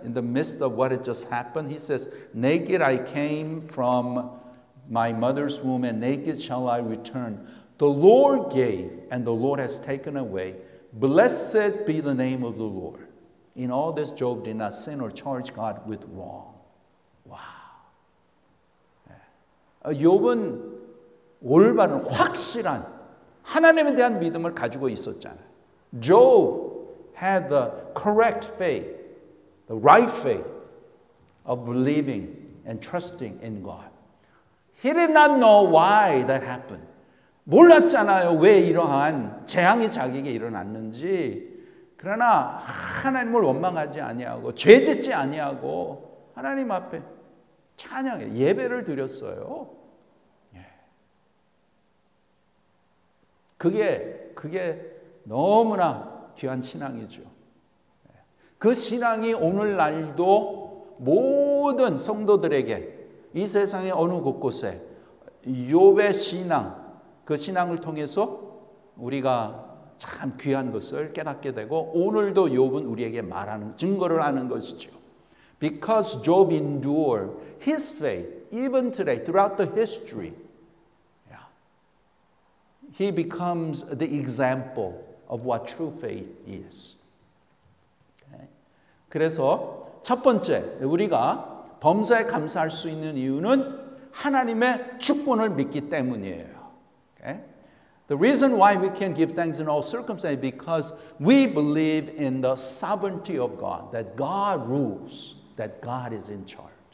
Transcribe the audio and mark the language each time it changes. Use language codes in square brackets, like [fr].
[en] In the midst of what had just happened, he says, naked I came from my mother's womb and naked shall I return. The Lord gave, and the Lord has taken away. Blessed be the name of the Lord. In all this, Job did not sin or charge God with wrong. Wow. [ko] 욥은 올바른 확실한 하나님에 대한 믿음을 가지고 있었잖아요. [en] Job had the correct faith, the right faith of believing and trusting in God. He did not know why that happened. [ko] 몰랐잖아요. 왜 이러한 재앙이 자기에게 일어났는지. 그러나 하나님을 원망하지 아니하고 죄짓지 아니하고 하나님 앞에 찬양해 예배를 드렸어요. 그게 너무나 귀한 신앙이죠. 그 신앙이 오늘날도 모든 성도들에게 이 세상의 어느 곳곳에 욥의 신앙, 그 신앙을 통해서 우리가 참 귀한 것을 깨닫게 되고 오늘도 욥은 우리에게 말하는 증거를 하는 것이죠. [en] Because Job endured his faith even today throughout the history, he becomes the example of what true faith is. [ko] 그래서 첫 번째 우리가 범사에 감사할 수 있는 이유는 하나님의 주권을 믿기 때문이에요. [en] Okay? The reason why we can give thanks in all circumstances is because we believe in the sovereignty of God, that God rules, that God is in charge.